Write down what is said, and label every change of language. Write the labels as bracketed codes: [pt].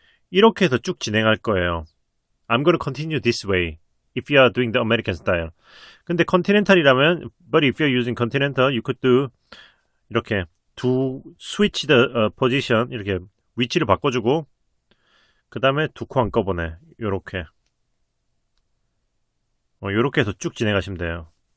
[ko] 이렇게 해서 쭉 진행할 거예요. [en] I'm going to continue this way if you are doing the American style. [ko] 근데 continental이라면 [en] but if you're using continental you could do [ko] 이렇게 [en] switch the position [ko] 이렇게 위치를 바꿔주고 그 다음에 두 코 한꺼번에 요렇게 요렇게 해서 쭉 진행하시면 돼요.